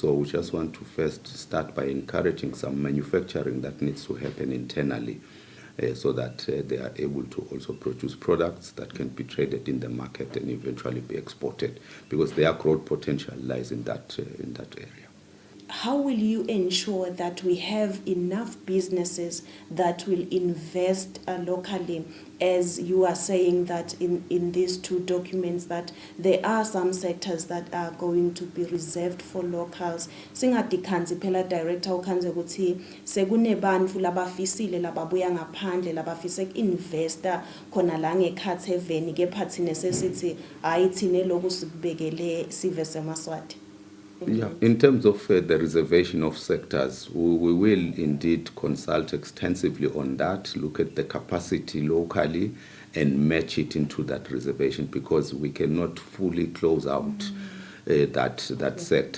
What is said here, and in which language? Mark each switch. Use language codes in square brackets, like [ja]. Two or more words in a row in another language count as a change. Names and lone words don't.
[en] So we just want to first start by encouraging some manufacturing that needs to happen internally, so that they are able to also produce products that can be traded in the market and eventually be exported, because their growth potential lies in that area. how will you ensure that we have enough businesses that will invest locally, as you are saying that in these two documents that there are some sectors that are going to be reserved for locals? [ss] Singadikhanzi phela director ukhanze ukuthi sekunebantfu labafisile lababuya ngaphandle labafise ku-investa khona la ngekhatsi eveni kepha thina sesithi hayi thina lokhu sikubekele sive semaswati. [en] Yeah, in terms of the reservation of sectors, we will indeed consult extensively on that, look at the capacity locally and match it into that reservation, because we cannot fully close out that sector.